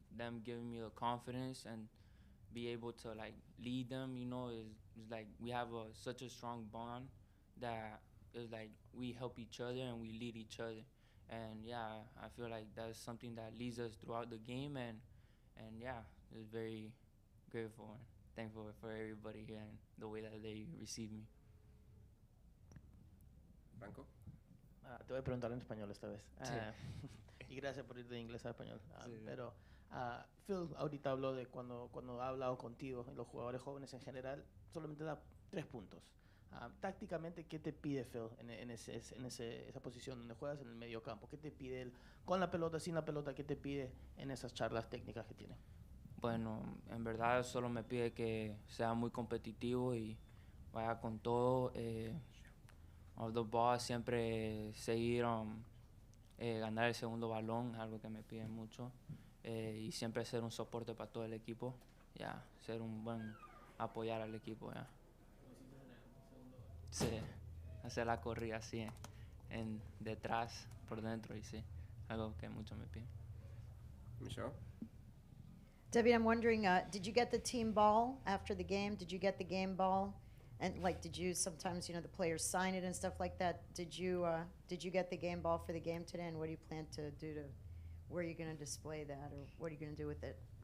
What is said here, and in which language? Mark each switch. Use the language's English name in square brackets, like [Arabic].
[English] them giving me the confidence and be able to like lead them, is like we have such a strong bond that is like we help each other and we lead each other. And yeah, I feel like that's something that leads us throughout the game, and yeah, it's very grateful and thankful for everybody here and the way that they receive me. Franco. [Spanish] Te voy a preguntar en español esta vez. Sí. Y gracias por ir de inglés a español. Sí. Pero Phil ahorita habló de cuando ha hablado contigo y los jugadores jóvenes en general, solamente da 3 puntos. Tácticamente, ¿qué te pide Phil en esa posición donde juegas en el medio campo? ¿Qué te pide él con la pelota, sin la pelota? ¿Qué te pide en esas charlas técnicas que tiene? Bueno, en verdad solo me pide que sea muy competitivo y vaya con todo. [English] Off the ball, [Spanish] siempre seguir ganar el segundo balón, algo que me piden mucho. Y siempre ser un soporte para todo el equipo. Ya, ser un buen apoyar al equipo. Ya. Sí, hacer la corrida así, en detrás, por dentro, y sí, algo que mucho me piden. Michelle. [English] Debbie, I'm wondering, did you get the team ball after the game? Did you get the game ball? And like, did you sometimes, the players sign it and stuff like that? Did you get the game ball for the game today? And what do you plan to do where are you going to display that, or what are you going to do with it?